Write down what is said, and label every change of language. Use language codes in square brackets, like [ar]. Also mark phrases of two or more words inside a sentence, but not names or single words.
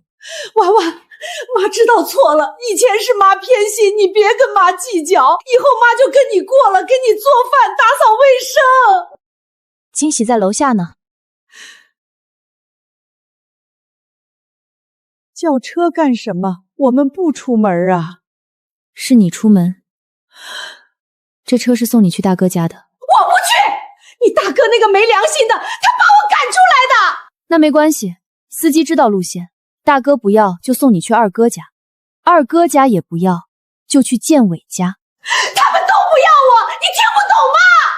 [zh] 婉婉，媽知道錯了，以前是媽偏心，你別跟媽計較，以後媽就跟你過了，給你做飯、打掃衛生。驚喜在樓下呢。叫車幹什麼？我們不出門啊。是你出門。這車是送你去大哥家的。我不去！你大哥那個沒良心的，他把我趕出來的。那沒關係，司機知道路線。大哥不要就送你去二哥家，二哥家也不要就去建偉家。他們都不要我，你聽不懂嗎？